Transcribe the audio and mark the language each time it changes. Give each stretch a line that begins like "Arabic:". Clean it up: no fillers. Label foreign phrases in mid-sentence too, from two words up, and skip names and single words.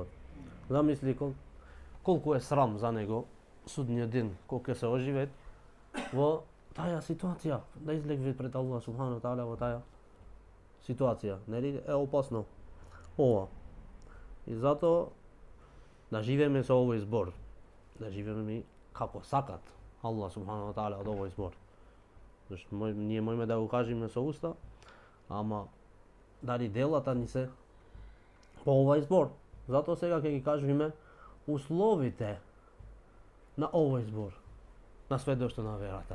Macedonian: Замисли колку е срам за него судниот ден, кога ќе се оживеат во таа ситуација, да излегне пред
Arabic: الله سبحانه تعالى
Macedonian: во таа ситуација. Нели е опасно ова. И затоа да живееме со овој збор, да живееме како сакат
Arabic: الله سبحانه تعالى
Macedonian: од овој збор. Зашто ние можеме да го кажеме со уста, ама дали делата ни се по овој збор. Затоа сега ќе ги кажеме условите на овој збор, на сведоштво на верата.